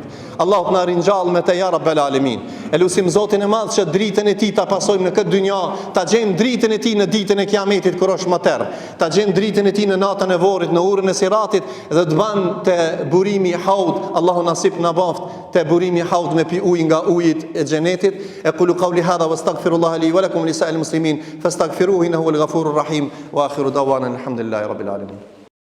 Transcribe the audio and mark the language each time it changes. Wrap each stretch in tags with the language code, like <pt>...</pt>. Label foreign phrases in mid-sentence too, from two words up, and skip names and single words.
<sq>Allahu të na ringjall me të</sq> <ar>يا رب العالمين.</ar> <sq>Elusim Zotin e Madh që dritën e tij ta pasojmë në këtë dynjë, ta gjejmë dritën e tij në ditën e Kiametit kur është më tërë. Ta gjejmë dritën e tij në natën e vorrit, në urën e Siratit dhe të ban te burimi haud. Allahu nasib na baft te burimi haud me pi ujë nga ujit e xhenetit.</sq> <ar>أقول قولي هذا واستغفر الله لي ولكم ولسائر المسلمين فاستغفروه إنه هو الغفور الرحيم وآخر دعوانا الحمد لله رب العالمين.</ar>